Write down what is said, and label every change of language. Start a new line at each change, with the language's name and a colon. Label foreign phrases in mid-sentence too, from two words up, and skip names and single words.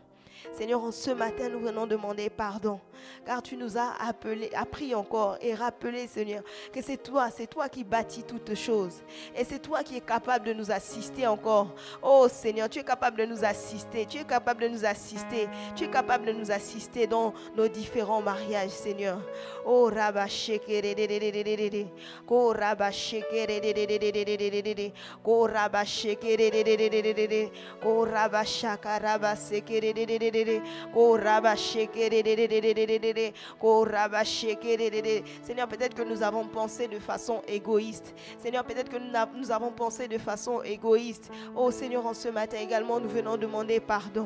French: Seigneur, en ce matin, nous venons demander pardon, car tu nous as appris encore et rappelé, Seigneur, que c'est toi qui bâtis toutes choses. Et c'est toi qui es capable de nous assister encore. Oh Seigneur, tu es capable de nous assister, tu es capable de nous assister, tu es capable de nous assister dans nos différents mariages, Seigneur. Oh Rabba Shekere, oh Rabba Shekere, oh Rabba Shekere, oh Rabba Shakaraba Sekere. Seigneur, peut-être que nous avons pensé de façon égoïste. Seigneur, peut-être que nous avons pensé de façon égoïste. Oh Seigneur, en ce matin également, nous venons demander pardon.